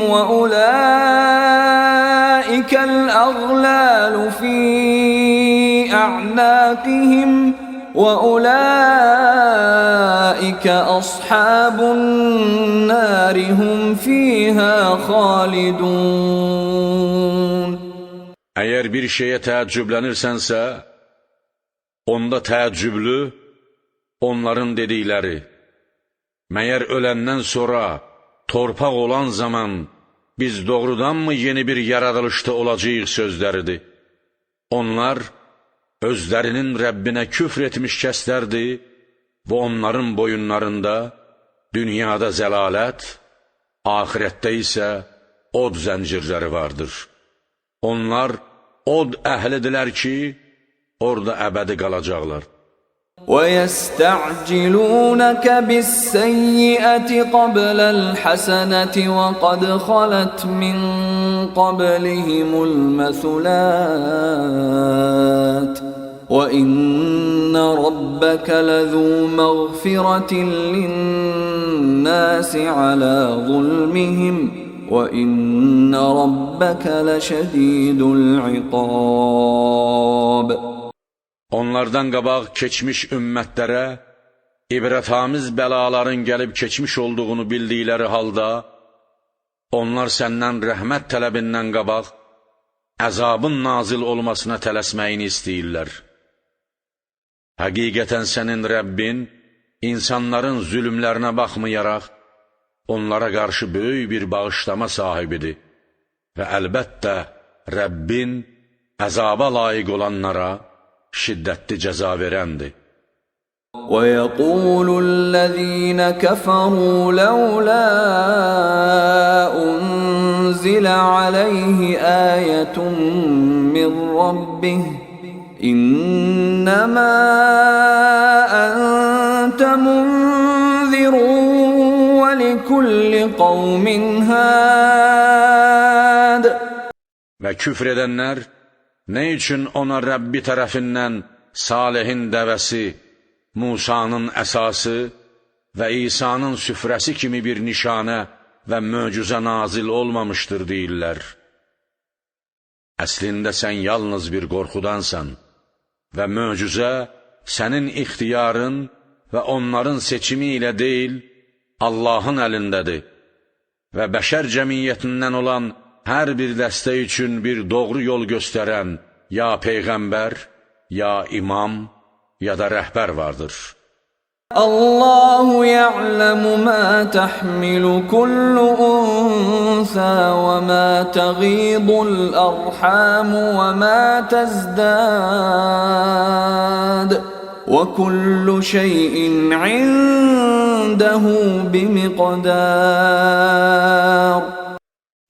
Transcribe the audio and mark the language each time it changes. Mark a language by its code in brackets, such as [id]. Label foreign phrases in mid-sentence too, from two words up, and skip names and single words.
[ar] وَأُولَئِكَ الْأَغْلَالُ فِي أعناقهم وأولئك أصحاب النار هم فيها خالدون. [az] Əgər bir şeyə təəccüblənirsənsə, onda təəccüblü onların dedikləri, məyər öləndən sonra torpaq olan zaman biz doğrudanmı yeni bir yaradılışda olacağıq sözləridir. Onlar özlərinin Rəbbinə küfr etmiş kəslərdir və onların boyunlarında dünyada zəlalət, ahirətdə isə od zəncirləri vardır. Onlar od əhlidirlər ki, orada əbədi qalacaqlar. [ar] وَيَسْتَعْجِلُونَكَ بِالسَّيِّئَةِ قَبْلَ الْحَسَنَةِ وَقَدْ خَلَتْ مِنْ قَبْلِهِمُ الْمَثُلَاتُ وَإِنَّ رَبَّكَ لَذُو مَغْفِرَةٍ لِلنَّاسِ عَلَى ظُلْمِهِمْ وَإِنَّ رَبَّكَ لَشَدِيدُ الْعِقَابِ. [az] Onlardan qabaq keçmiş ümmətlərə ibrətamiz bəlaların gəlib keçmiş olduğunu bildikləri halda, onlar səndən rəhmət tələbindən qabaq əzabın nazil olmasına tələsməyini istəyirlər. Həqiqətən sənin Rəbbin insanların zülümlərinə baxmayaraq onlara qarşı böyük bir bağışlama sahibidir və əlbəttə Rəbbin əzaba layiq olanlara şiddətli cəza verəndir. [ar] وَيَقُولُ الَّذِينَ كَفَرُوا لَوْلَا أُنزِلَ عَلَيْهِ آيَةٌ مِّن رَّبِّهِ إِنَّمَا أَنتَ مُنذِرٌ وَلِكُلِّ قَوْمٍ هَادٍ. [az] Və küfr edənlər, nə üçün ona Rəbbi tərəfindən Salihin dəvəsi, Musanın əsası və İsa'nın süfrəsi kimi bir nişanə və möcüzə nazil olmamışdır deyirlər. Əslində sən yalnız bir qorxudansan və möcüzə sənin ixtiyarın və onların seçimi ilə deyil, Allahın əlindədir və bəşər cəmiyyətindən olan hər bir dəstə üçün bir doğru yol göstərən ya Peyğəmbər, ya imam, ya da rəhbər vardır. [ar] الله يعلم ما تحمل كل أنثى وما تغيض الأرحام وما تزداد وكل شيء عنده بمقدار.